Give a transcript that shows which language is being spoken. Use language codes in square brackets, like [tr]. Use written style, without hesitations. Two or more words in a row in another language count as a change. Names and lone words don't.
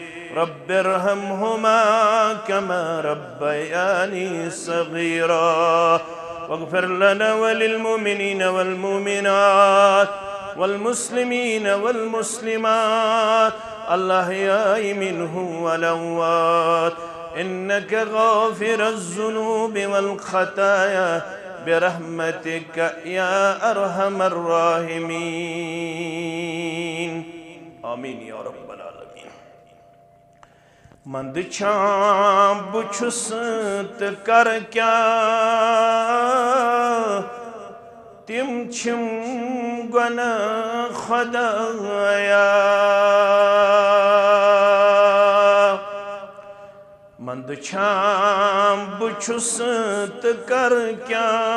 [ar] رب ارحمهما كما ربياني صغيرا واغفر لنا وللمؤمنين والمؤمنات والمسلمين والمسلمات الأحياء منهم والأموات إنك غافر الذنوب والخطايا برحمتك يا أرحم الراحمين آمين يا رب العالمين [ks] منٛد چھاں بُچھُس کَر کیٛاہ تِم چھِم گَنہٕ خُدایا منٛد چھاں بُچھُس کَر کیٛاہ